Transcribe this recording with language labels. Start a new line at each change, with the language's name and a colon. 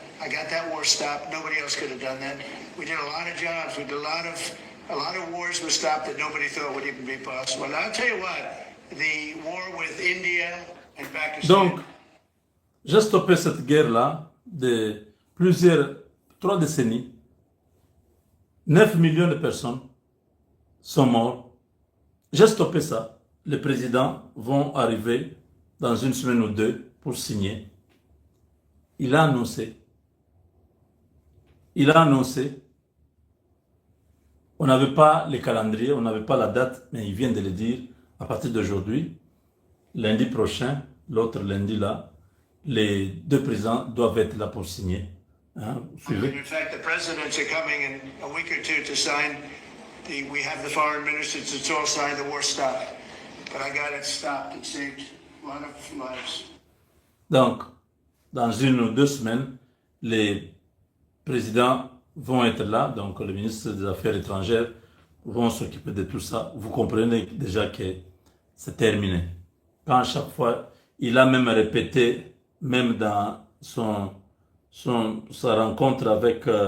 English: I got that war stopped. Nobody else could have done that. We did a lot of jobs. We did a lot of wars were stopped that nobody thought would even be possible. And I'll tell you what, the war with India and Pakistan.
French: Donc, j'ai stoppé cette guerre-là de 3 décennies. 9 millions de personnes sont mortes. J'ai stoppé ça. Les présidents vont arriver dans 1 semaine ou 2 pour signer. Il a annoncé. On n'avait pas le calendrier, on n'avait pas la date, mais il vient de le dire. À partir d'aujourd'hui, lundi prochain, l'autre lundi là, les 2 présidents doivent être là pour signer. Hein, suivez.
English: In fact, the presidents are coming in a week or two to sign we have the foreign ministers to all sign the war stop. But I got it stopped. It saved a lot of lives.
French: Donc, dans 1 ou 2 semaines, les présidents vont être là, donc le ministre des Affaires étrangères vont s'occuper de tout ça. Vous comprenez déjà que c'est terminé. Quand à chaque fois, il a même répété, même dans sa rencontre avec